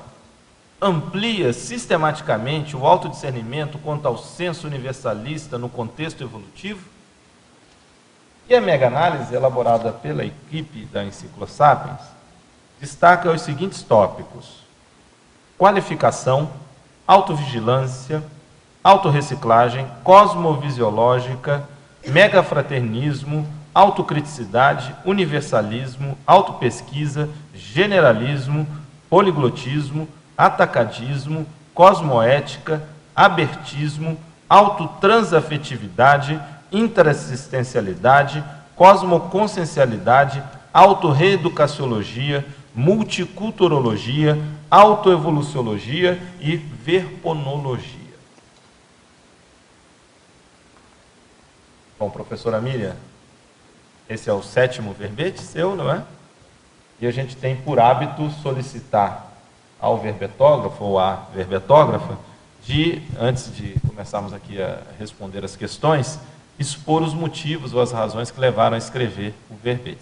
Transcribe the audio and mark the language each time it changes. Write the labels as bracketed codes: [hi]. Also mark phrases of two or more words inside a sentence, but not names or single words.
[pt] Amplia sistematicamente o autodiscernimento quanto ao senso universalista no contexto evolutivo? E a mega-análise, elaborada pela equipe da Encyclosapiens, destaca os seguintes tópicos: qualificação, autovigilância, autorreciclagem, cosmovisiológica, megafraternismo, autocriticidade, universalismo, autopesquisa, generalismo, poliglotismo, atacadismo, cosmoética, abertismo, autotransafetividade, interassistencialidade, cosmoconsciencialidade, autorreeducaciologia, multiculturologia, autoevoluciologia e verponologia. Bom, professora Miriam, esse é o 7º verbete seu, não é? E a gente tem por hábito solicitar ao verbetógrafo ou à verbetógrafa antes de começarmos aqui a responder as questões, expor os motivos ou as razões que levaram a escrever o verbete.